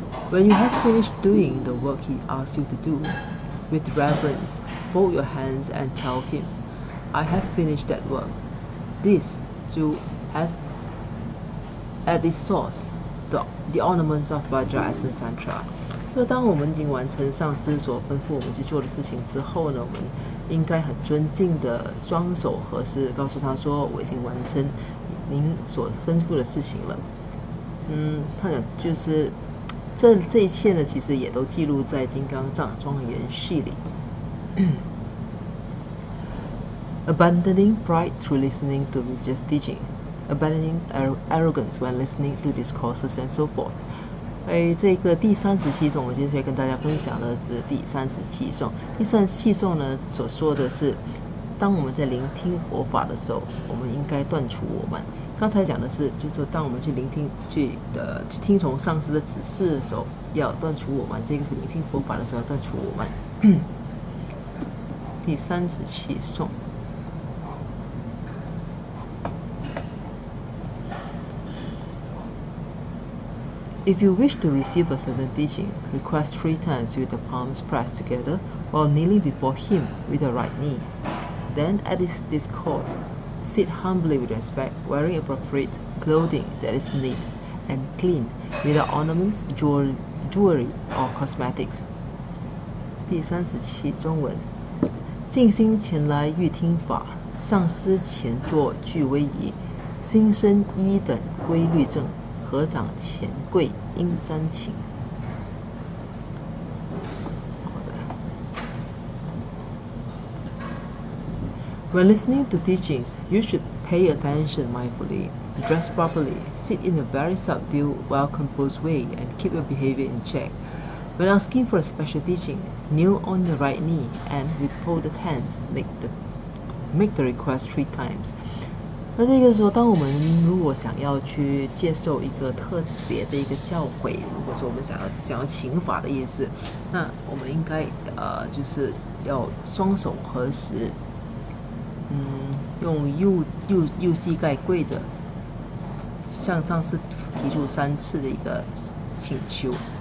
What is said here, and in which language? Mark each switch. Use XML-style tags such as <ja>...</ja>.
<en>When you have finished doing the work he asks you to do, with reverence, fold your hands and tell him, "I have finished that work." This too has at its source the ornaments of Vajra Asana Santra.</en> <zh>就当我们已经完成上司所吩咐我们去做的事情之后呢，我们应该很尊敬的双手合十，告诉他说：“我已经完成您所吩咐的事情了。” 他讲就是这一切呢，其实也都记录在《金刚藏庄严序》里。</zh> <en>Abandoning pride through listening to religious teaching, abandoning arrogance when listening to discourses and so forth.</en> <zh>这个第37颂，我接下来跟大家分享的是第37颂。第37颂呢，所说的是，当我们在聆听佛法的时候，我们应该断除我慢。刚才讲的是，就是说，当我们去聆听、去听从上师的指示的时候，要断除我慢。这个是聆听佛法的时候要断除我慢。第37颂。</zh> <en>If you wish to receive a certain teaching, request 3 times with the palms pressed together while kneeling before him with the right knee. Then at his discourse, sit humbly with respect, wearing appropriate clothing that is neat and clean, without ornaments, jewelry, or cosmetics.</en> <zh>第37中文，静心前来欲听法，上师前座具威仪，心身一等规律正，合掌前跪应三请。</zh> <en>When listening to teachings, you should pay attention mindfully, dress properly, sit in a very subdued, well-composed way, and keep your behavior in check. When asking for a special teaching, kneel on your right knee and with folded hands make the request 3 times.</en> <zh>那这个说，当我们如果想要去接受一个特别的一个教诲，如果说我们想要请法的意思，那我们应该就是要双手合十，用右膝盖跪着，向上师提出3次的一个请求。</zh>